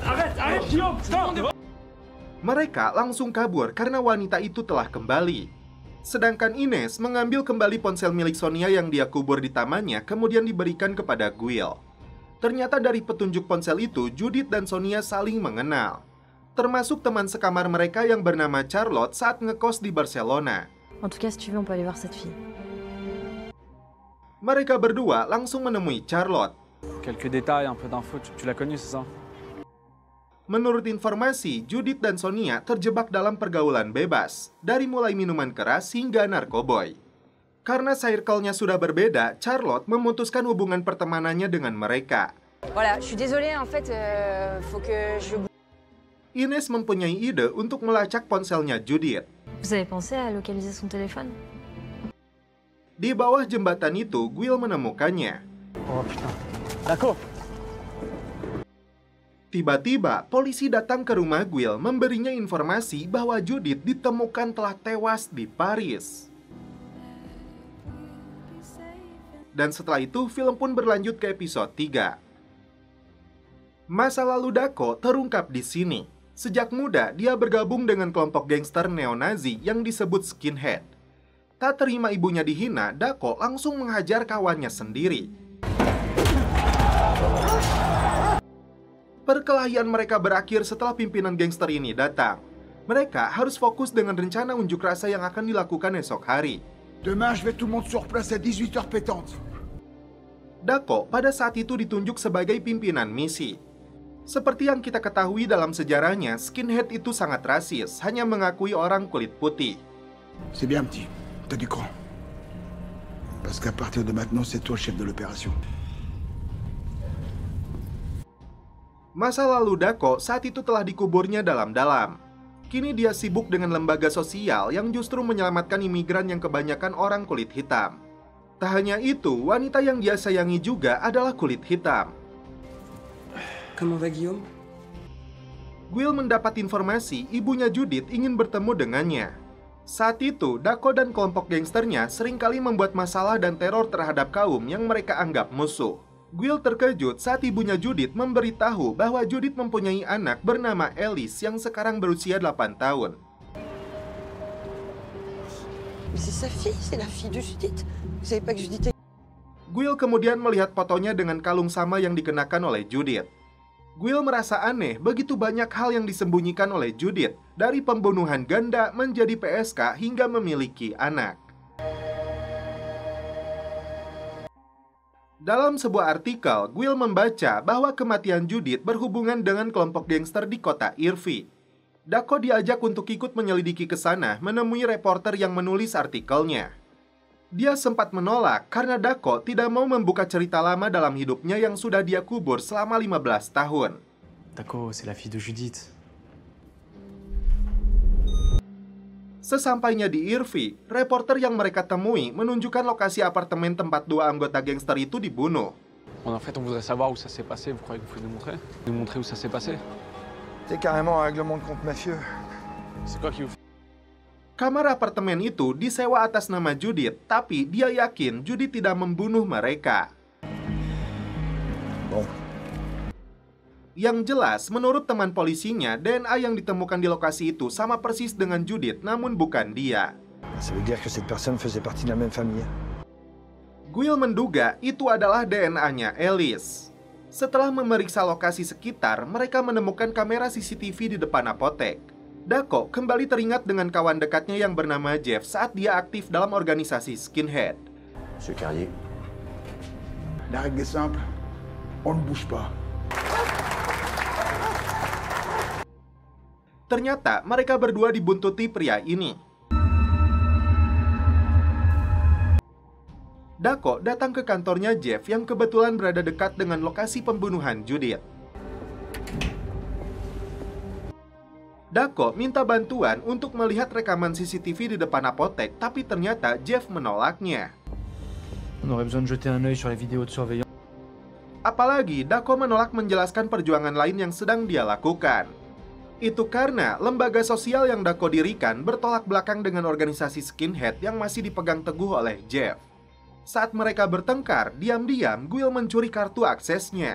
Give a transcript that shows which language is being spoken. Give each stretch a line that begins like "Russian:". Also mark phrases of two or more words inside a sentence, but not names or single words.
Indonesian: Mereka langsung kabur karena wanita itu telah kembali. Sedangkan Ines mengambil kembali ponsel milik Sonia yang dia kubur di tamannya, kemudian diberikan kepada Guil. Ternyata dari petunjuk ponsel itu, Judith dan Sonia saling mengenal. Termasuk teman sekamar mereka yang bernama Charlotte saat ngekos di Barcelona.
French: En tout cas, si tu veux, on peut aller voir cette fille.
Indonesian: Mereka berdua langsung menemui Charlotte.
French: Quelques détails, un peu d'infos. Tu l'as connue, c'est ça?
Indonesian: Menurut informasi, Judith dan Sonia terjebak dalam pergaulan bebas, dari mulai minuman keras hingga narkoboy. Karena circle-nya sudah berbeda, Charlotte memutuskan hubungan pertemanannya dengan mereka.
French: Voilà, je suis désolée, en fait, faut que je...
Indonesian: Ines mempunyai ide untuk melacak ponselnya Judith.
French: Vous avez pensé à localiser son téléphone?
Indonesian: Di bawah jembatan itu, Guil menemukannya.
French: Oh putain. D'accord.
Indonesian: Tiba-tiba, polisi datang ke rumah Guil memberinya informasi bahwa Judith ditemukan telah tewas di Paris. Dan setelah itu, film pun berlanjut ke episode 3. Masa lalu Dako terungkap di sini. Sejak muda, dia bergabung dengan kelompok gangster neo-Nazi yang disebut skinhead. Tak terima ibunya dihina, Dako langsung menghajar kawannya sendiri. Perkelahian mereka berakhir setelah pimpinan gangster ini datang. Mereka harus fokus dengan rencana unjuk rasa yang akan dilakukan esok hari.
French: Demain, je vais tout le monde sur place à 18h pétante.
Indonesian: Dako pada saat itu ditunjuk sebagai pimpinan misi. Seperti yang kita ketahui dalam sejarahnya, skinhead itu sangat rasis, hanya mengakui orang kulit putih.
French: C'est bien, petit. T'as du cran. Parce qu'à partir de maintenant, c'est toi le chef de l'opération.
Indonesian: Masa lalu Dako saat itu telah dikuburnya dalam-dalam. Kini dia sibuk dengan lembaga sosial yang justru menyelamatkan imigran yang kebanyakan orang kulit hitam. Tak hanya itu, wanita yang dia sayangi juga adalah kulit hitam.
French: Comment va Guillaume?
Indonesian: Guil mendapat informasi ibunya Judith ingin bertemu dengannya. Saat itu, Dako dan kelompok gangsternya seringkali membuat masalah dan teror terhadap kaum yang mereka anggap musuh. Guil terkejut saat ibunya Judith memberitahu bahwa Judith mempunyai anak bernama Alice yang sekarang berusia 8 tahun.
French: Mais c'est sa fille, c'est la fille de Judith. Vous savez pas que Judith est...
Indonesian: Guil kemudian melihat fotonya dengan kalung sama yang dikenakan oleh Judith. Guil merasa aneh begitu banyak hal yang disembunyikan oleh Judith, dari pembunuhan ganda menjadi PSK hingga memiliki anak. Dalam sebuah artikel, Guil membaca bahwa kematian Judith berhubungan dengan kelompok gangster di kota Irvine. Dako diajak untuk ikut menyelidiki ke sana menemui reporter yang menulis artikelnya. Dia sempat menolak karena Dako tidak mau membuka cerita lama dalam hidupnya yang sudah dia kubur selama 15 tahun.
French: Dako, c'est la fille de Judith.
Indonesian: Sesampainya di Irvine, reporter yang mereka temui menunjukkan lokasi apartemen tempat dua anggota gangster itu dibunuh.
French: En fait, on voudrait savoir où ça s'est passé. Vous croyez que vous pouvez nous montrer? Nous montrer où ça s'est passé? C'est carrément un règlement de compte mafieux. C'est quoi qui vous fait?
Indonesian: Kamar apartemen itu disewa atas nama Judith, tapi dia yakin Judith tidak membunuh mereka.
French: Bon.
Indonesian: Yang jelas, menurut teman polisinya, DNA yang ditemukan di lokasi itu sama persis dengan Judith, namun bukan dia.
French: Ça veut dire que cette personne faisait partie de la même famille.
Indonesian: Guil menduga itu adalah DNA-nya Alice. Setelah memeriksa lokasi sekitar, mereka menemukan kamera CCTV di depan apotek. Dako kembali teringat dengan kawan dekatnya yang bernama Jeff saat dia aktif dalam organisasi skinhead.
French: Monsieur Carrier. La règle est simple. On ne bouge pas.
Indonesian: Ternyata mereka berdua dibuntuti pria ini. Dako datang ke kantornya Jeff yang kebetulan berada dekat dengan lokasi pembunuhan Judith. Dako minta bantuan untuk melihat rekaman CCTV di depan apotek, tapi ternyata Jeff menolaknya.
French: On aurait besoin de jeter un œil sur les vidéos de surveillance.
Indonesian: Apalagi Dako menolak menjelaskan perjuangan lain yang sedang dia lakukan. Itu karena lembaga sosial yang Dako dirikan bertolak belakang dengan organisasi skinhead yang masih dipegang teguh oleh Jeff. Saat mereka bertengkar, diam-diam Guil mencuri kartu aksesnya.